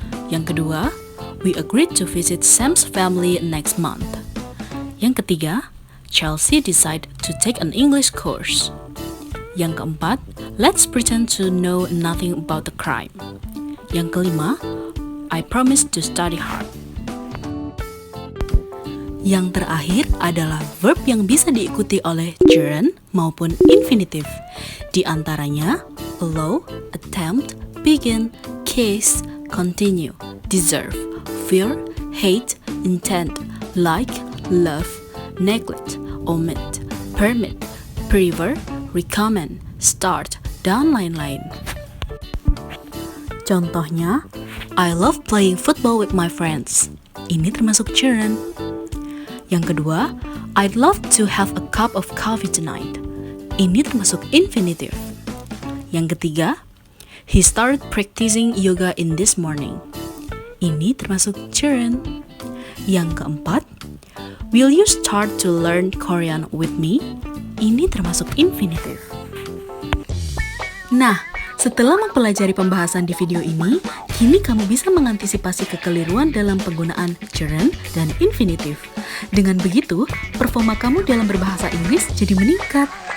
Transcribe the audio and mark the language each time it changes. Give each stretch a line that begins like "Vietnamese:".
Indonesian: Yang kedua,
English: we agreed to visit Sam's family next month.
Indonesian: Yang ketiga,
English: Chelsea decided to take an English course.
Indonesian: Yang keempat,
English: let's pretend to know nothing about the crime.
Indonesian: Yang kelima,
English: I promise to study hard.
Indonesian: Yang terakhir adalah verb yang bisa diikuti oleh gerund maupun infinitif. Di antaranya,
English: allow, attempt, begin, kiss, continue, deserve, fear, hate, intend, like, love, neglect, omit, permit, prefer, recommend, start,
Indonesian: dan lain-lain. Contohnya,
English: I love playing football with my friends.
Indonesian: Ini termasuk gerund. Yang kedua,
English: I'd love to have a cup of coffee tonight.
Indonesian: Ini termasuk infinitif. Yang ketiga,
English: he started practicing yoga in this morning.
Indonesian: Ini termasuk gerund. Yang keempat,
English: will you start to learn Korean with me?
Indonesian: Ini termasuk infinitif. Nah, setelah mempelajari pembahasan di video ini, kini kamu bisa mengantisipasi kekeliruan dalam penggunaan gerund dan infinitif. Dengan begitu, performa kamu dalam berbahasa Inggris jadi meningkat.